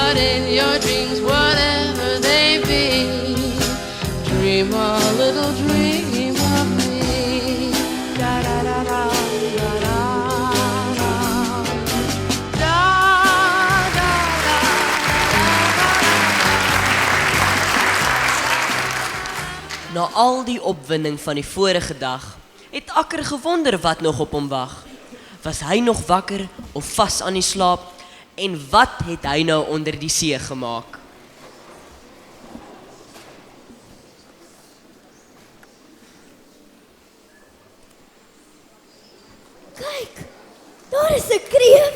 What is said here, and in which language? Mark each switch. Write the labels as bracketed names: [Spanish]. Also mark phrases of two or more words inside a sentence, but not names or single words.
[English] in your dreams, whatever they be. Dream a little dream of me. Da da da da da da da. Da da da. [Afrikaans] Na al die opwinding van die vorige dag, het Akker gewonder wat nog op hom wag. Was hy nog wakker of vas aan die slaap? En wat het hy nou onder die see gemaak? Kyk, daar is 'n kreef.